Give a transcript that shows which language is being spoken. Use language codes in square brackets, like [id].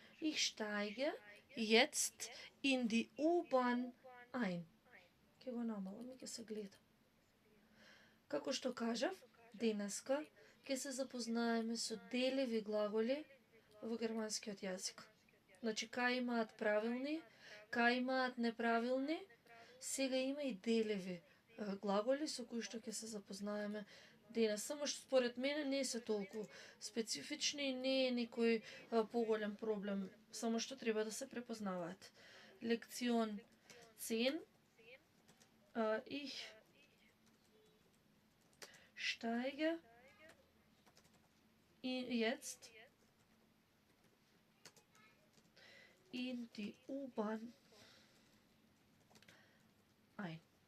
[de] Ich steige jetzt in die U-Bahn ein. [mk] Ке го намалам и ке се гледа. Како што кажав, денеска ќе се запознаеме со делеви глаголи во германскиот јазик. Значи, кај имаат правилни, кај имаат неправилни, сега има и делеви глаголи со кои што ќе се запознаеме денес. Само што според мене не се толку специфични и не е некој поголем проблем, само што треба да се препознаваат. Лекцион 10. [de] Ich steige jetzt in die U-Bahn ein.